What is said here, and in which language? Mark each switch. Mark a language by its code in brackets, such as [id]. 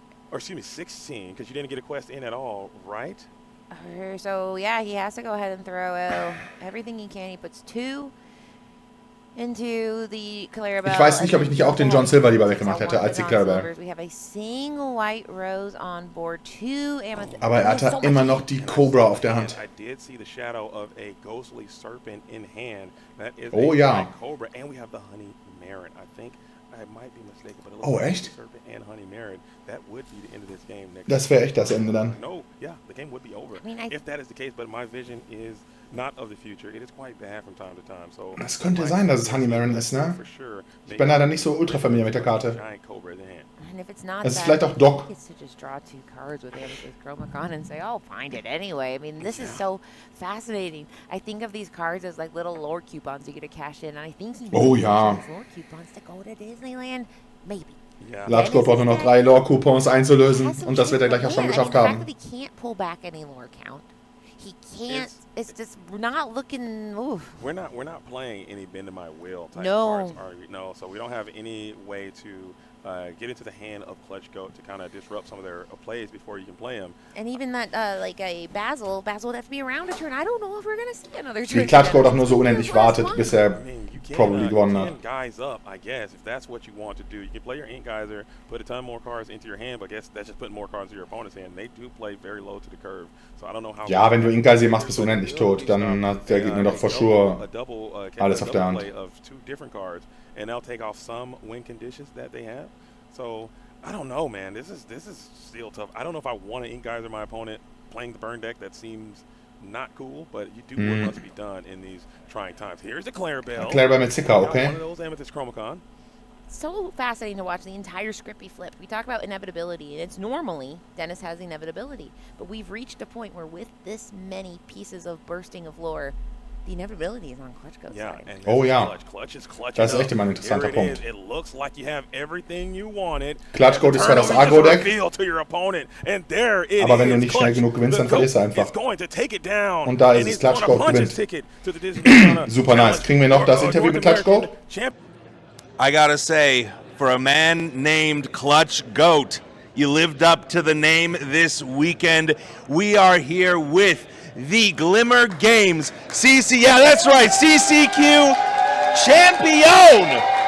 [en] Or excuse me, 16, because you didn't get a quest in at all, right? So yeah, he has to go ahead and throw everything he can. He puts 2 into the Clarabelle. [de] Ich weiß nicht, ob ich nicht auch den John Silver lieber weggemacht hätte als die Clarabelle. [en] We have a single white rose on board, 2 amethyst. [de] Aber er hatte immer noch die Cobra auf der Hand. [en] I did see the shadow of a ghostly serpent in hand. That is [de] ja. [en] Cobra, and we have the honey merit. I think I might be mistaken, but it looks like [de] echt? [en] Serpent and honey merit. That would be the end of this game. [de] Das wäre echt das Ende dann. [en] No, yeah, the game would be over. I mean, if that is the case, but my vision is not of the future. It is quite bad from time to time. So [de] es könnte sein, dass es Honey Marin ist, ne? Ich bin leider nicht so ultra [en] familiar [de] mit der Karte. [en] And if it's not, [de] es ist vielleicht auch Doc. [en] Gets to just draw 2 cards with Chromacon and say, "I'll find it anyway." I mean, this is so fascinating. I think of these cards as like little lore coupons you get to cash in, and I think he [de] ja. [en] lore coupons to go to Disneyland, maybe. Yeah. [de] ClutchGoat braucht nur noch 3 Lore-Coupons einzulösen und das wird er gleich auch schon geschafft haben. [en] He can't pull back any lore count. He can't. It's just we're not looking. Oof. We're not playing any bend to my will type no. cards. No, so we don't have any way to get into the hand of ClutchGoat to kind of disrupt some of their plays before you can play them. And even that, like a Basil would have to be around a turn. I don't know if we're going to see another turn. [de] Wie ClutchGoat auch nur so unendlich wartet, bis er [en] probably [de] gewonnen hat. [en] You can guys up, I guess, if that's what you want to do. You can play your Ink Geyser, put a ton more cards into your hand, but I guess that's just putting more cards into your opponent's hand. They do play very low to the curve, so I don't know how. [de] Ja, wenn du Ink Geyser machst, bist du unendlich tot. Dann hat der Gegner doch [en] for sure [de] alles auf der Hand. [en] Of 2 different cards, and they'll take off some win conditions that they have. So I don't know, man. This is still tough. I don't know if I want to Ink Geyser my opponent playing the burn deck. That seems not cool, but you do what must be done in these trying times. Here's the Clarabelle. [de] Clarabelle mit Zicker, okay. [en] One of those Amethyst Chromacon. So fascinating to watch the entire script be flipped. We talk about inevitability, and it's normally Denis has inevitability, but we've reached a point where with this many pieces of bursting of lore, the inevitability is on ClutchGoat's side. [de] Oh ja, [en] Clutch is clutch. [de] Das ist echt immer ein interessanter Punkt. [en] It looks like you have everything you wanted. [de] ClutchGoat ist zwar das Agro-Deck, aber wenn du nicht schnell genug gewinnst, dann verlierst du einfach. Und da ist es, ClutchGoat gewinnt. Super nice. Kriegen wir noch das Interview mit ClutchGoat? [en] I gotta say, for a man named ClutchGoat, you lived up to the name this weekend. We are here with the Glimmer Games yeah, that's right, CCQ champion.